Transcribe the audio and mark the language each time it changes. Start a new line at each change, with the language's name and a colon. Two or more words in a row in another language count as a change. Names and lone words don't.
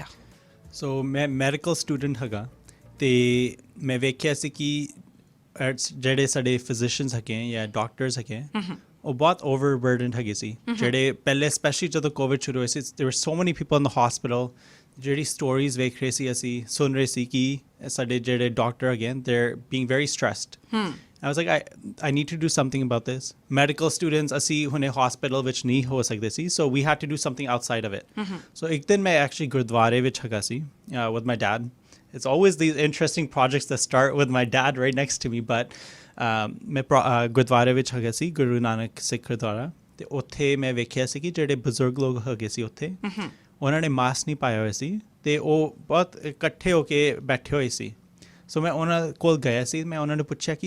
Punjabi: ਸੋ ਮੈਂ ਮੈਡੀਕਲ ਸਟੂਡੈਂਟ ਹੈਗਾ ਤੇ ਮੈਂ ਵੇਖਿਆ ਸੀ ਕਿ ਜਿਹੜੇ ਸਾਡੇ ਫਿਜ਼ੀਸ਼ੀਅਨਸ ਹੈਗੇ ਜਾਂ ਡਾਕਟਰਸ ਹੈਗੇ ਉਹ ਬਹੁਤ ਓਵਰਬਰਡਨਡ ਹੈਗੇ ਸੀ ਜਿਹੜੇ ਪਹਿਲੇ ਸਪੈਸ਼ਲੀ ਜਦੋਂ ਕੋਵਿਡ ਸ਼ੁਰੂ ਹੋਇਆ ਸੀ
English: there were so many people in the hospital
Punjabi: ਜਿਹੜੀ ਸਟੋਰੀਜ਼ ਵੇਖ ਰਹੇ ਸੀ ਅਸੀਂ ਸੁਣ ਰਹੇ ਸੀ ਕਿ ਸਾਡੇ ਜਿਹੜੇ ਡਾਕਟਰ ਹੈਗੇ
English: they're being very stressed I was like, I need to do something about this. Medical students,
Punjabi: ਅਸੀਂ ਹੁਣੇ hospital ਵਿੱਚ ਨਹੀਂ ਹੋ ਸਕਦੇ ਸੀ
English: so we had to do something outside of it.
Punjabi: So ਇੱਕ ਦਿਨ ਮੈਂ actually ਗੁਰਦੁਆਰੇ ਵਿੱਚ ਹੈਗਾ ਸੀ
English: with my dad. It's always these interesting projects that start with my dad right next to me but
Punjabi: ਮੈਂ ਗੁਰਦੁਆਰੇ ਵਿੱਚ ਹੈਗਾ ਸੀ ਗੁਰੂ ਨਾਨਕ ਸਿੱਖ ਗੁਰਦੁਆਰਾ ਤੇ ਉੱਥੇ ਮੈਂ ਵੇਖਿਆ ਸੀ ਕਿ ਜਿਹੜੇ ਬਜ਼ੁਰਗ ਲੋਕ ਹੈਗੇ ਸੀ ਉੱਥੇ ਉਹਨਾਂ ਨੇ ਮਾਸਕ ਨਹੀਂ ਪਾਇਆ ਹੋਇਆ ਸੀ ਤੇ ਉਹ ਬਹੁਤ ਇਕੱਠੇ ਹੋ ਕੇ ਬੈਠੇ ਹੋਏ ਸੀ ਸੋ ਮੈਂ ਉਹਨਾਂ ਕੋਲ ਗਿਆ ਸੀ ਮੈਂ ਉਹਨਾਂ ਨੂੰ ਪੁੱਛਿਆ ਕਿ